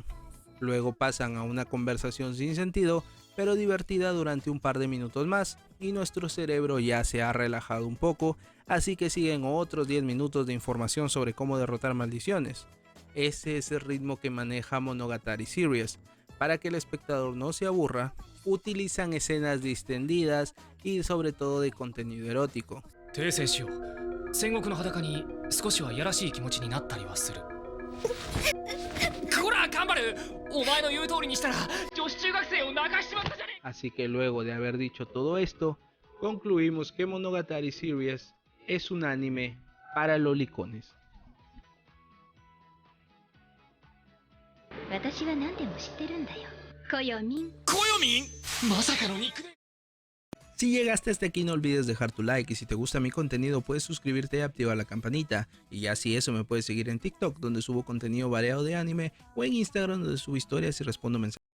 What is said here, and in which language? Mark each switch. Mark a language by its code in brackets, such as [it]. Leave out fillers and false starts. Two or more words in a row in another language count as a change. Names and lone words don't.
[es] Luego pasan a una conversación sin sentido, pero divertida durante un par de minutos más, y nuestro cerebro ya se ha relajado un poco, así que siguen otros 10 minutos de información sobre cómo derrotar maldiciones. Ese es el ritmo que maneja Monogatari Series. Para que el espectador no se aburra, utilizan escenas distendidas y sobre todo de contenido erótico. [ja] 訂正しよう。戦国の裸に少しはやらしい気持ちになったりはする。こら頑張る。お前の言う通りにしたら女子中学生を泣かしちまったじゃねえ。 [es] Así que luego de haber dicho todo esto, concluimos que Monogatari Series es un anime para lolicones. [ja] 私は何でも知ってるんだよ。コヨミン。コヨミン。まさかのニックネーム。 [es] Si llegaste hasta aquí no olvides dejar tu like y si te gusta mi contenido puedes suscribirte y activar la campanita. Y ya si eso me puedes seguir en TikTok donde subo contenido variado de anime o en Instagram donde subo historias y respondo mensajes.